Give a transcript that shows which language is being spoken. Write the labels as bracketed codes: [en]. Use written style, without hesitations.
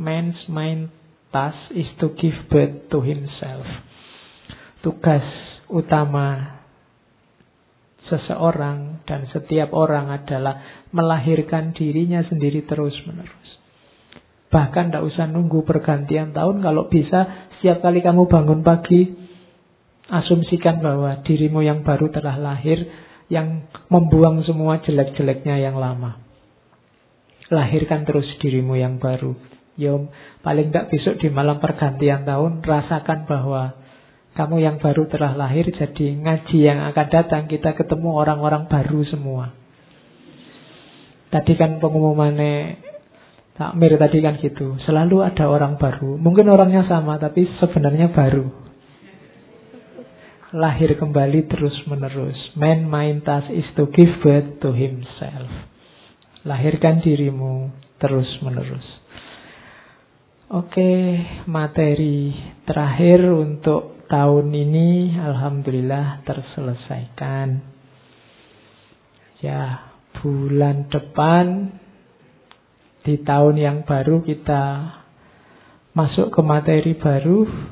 [en] Man's main task is to give birth to himself. [id] Tugas utama seseorang dan setiap orang adalah melahirkan dirinya sendiri terus-menerus. Bahkan tidak usah nunggu pergantian tahun, kalau bisa setiap kali kamu bangun pagi, asumsikan bahwa dirimu yang baru telah lahir, yang membuang semua jelek-jeleknya yang lama. Lahirkan terus dirimu yang baru. Yo, paling tidak besok di malam pergantian tahun, rasakan bahwa kamu yang baru telah lahir. Jadi ngaji yang akan datang, kita ketemu orang-orang baru semua. Tadi kan pengumumannya takmir tadi kan gitu, selalu ada orang baru. Mungkin orangnya sama, tapi sebenarnya baru. Lahir kembali terus-menerus. [en] Man main task is to give birth to himself. [id] Lahirkan dirimu terus-menerus. Oke, materi terakhir untuk tahun ini alhamdulillah terselesaikan. Ya, bulan depan di tahun yang baru kita masuk ke materi baru.